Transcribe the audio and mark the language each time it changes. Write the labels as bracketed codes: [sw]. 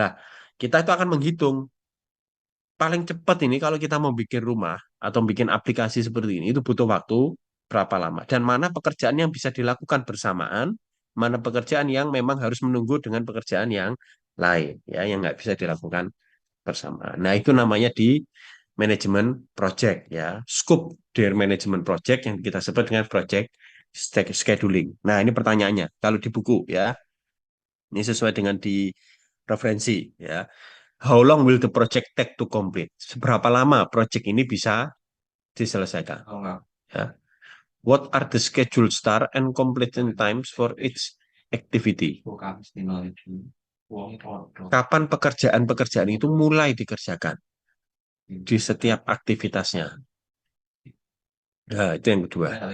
[id] Nah, kita itu akan menghitung paling cepat ini kalau kita mau bikin rumah atau bikin aplikasi seperti ini itu butuh waktu berapa lama dan mana pekerjaan yang bisa dilakukan bersamaan, mana pekerjaan yang memang harus menunggu dengan pekerjaan yang lain ya yang nggak bisa dilakukan bersamaan. Nah, itu namanya di manajemen project ya, scope [en] their management project [id] yang kita sebut dengan project scheduling. Nah, ini pertanyaannya. Kalau di buku ya, ini sesuai dengan di referensi ya. [en] How long will the project take to complete? [id] Seberapa lama project ini bisa diselesaikan? Ya. [en] What are the schedule start and completion times for each activity? [id] Kapan pekerjaan-pekerjaan itu mulai dikerjakan di setiap aktivitasnya? Nah, itu yang kedua.